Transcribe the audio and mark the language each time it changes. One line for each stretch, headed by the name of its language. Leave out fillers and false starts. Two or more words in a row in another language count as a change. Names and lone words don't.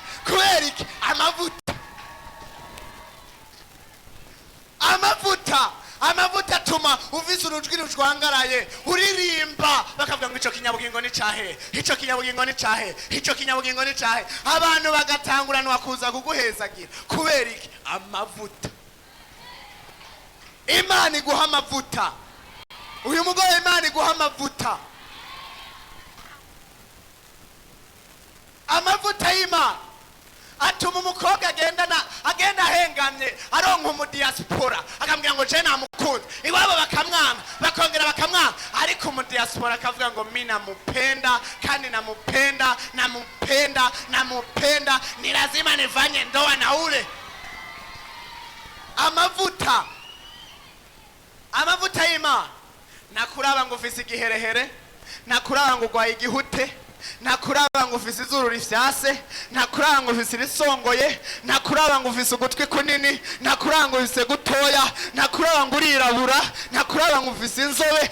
Rundi: Kubera iki? Amavuta. Amavuta atuma uvise urujwi rujwangaraye uririmba bakavuga ngo ico kinyabugingo ni cahe, ico kinyabugingo ni cahe, ico kinyabugingo ni cahe. Abantu bagatanguranwa kuza kuguhezagira. Kubera iki? Amavuta. Imana iguha amavuta. Uyu mugore Imana iguha amavuta. Amavuta y'Imana atuma umukobwa agenda ahengamye aronka umudiaspora akambwira ngo je namukunze, iwabo bakamwanga bakongera bakamwanga, ariko umudiaspora akavuga ngo
Swahili: mimi namupenda kandi namupenda, ni lazima nifanye ndoa na ule.
Rundi: Amavuta y'Imana nakuraba ngo ufise igiherehere, nakuraba ngo ugwaye igihute, nakuraba ngo ufise izuru rifyase, nakuraba ngo ufise risongoye, nakuraba ngo ufise ugutwi kunini, nakuraba ngo ufise gutoya, nakuraba ngo urirabura, nakuraba ngo ufise inzobe.